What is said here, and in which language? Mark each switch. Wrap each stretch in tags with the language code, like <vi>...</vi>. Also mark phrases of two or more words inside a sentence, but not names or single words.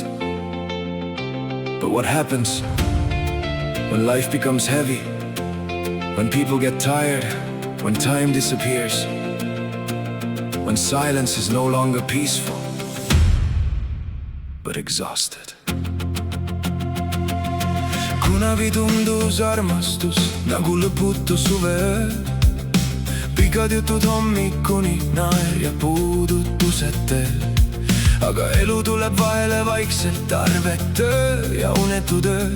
<en>But what happens when life becomes heavy, when people get tired, when time disappears, when silence is no longer peaceful but exhausted?</en> <et>Kunagi tundus armastus nagu lõputu suveöö, pikad jutud hommikuni, naer ja puudutused teel. Aga elu tuleb vahele vaikselt, tarved töö ja unetud ööd.</et>